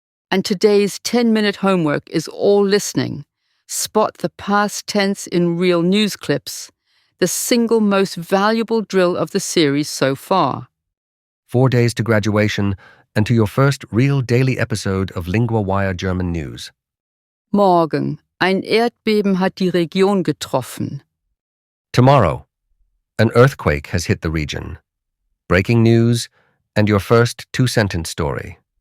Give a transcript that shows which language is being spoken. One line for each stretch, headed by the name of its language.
English: And today's 10-minute homework is all listening. Spot the past tense in real news clips, the single most valuable drill of the series so far. 4 days to graduation and to your first real daily episode of LinguaWire German News.
German: Morgen. Ein Erdbeben hat die Region getroffen.
English: Tomorrow, an earthquake has hit the region. Breaking news and your first 2-sentence story.